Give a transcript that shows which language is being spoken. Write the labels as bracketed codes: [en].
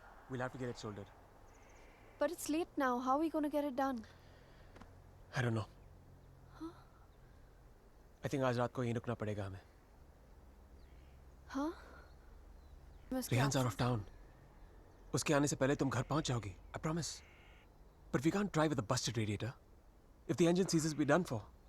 [en] We'll have to get it soldered. But it's late now. How are we going to get it done? I don't know. I think [hi] आज रात को यहीं रुकना पड़ेगा हमें. हाँ? [en] Rehan's out of town. [hi] उसके आने से पहले तुम घर पहुंच जाओगी. [en] I promise. But we can't drive with a busted radiator. If the engine seizes, we're done for.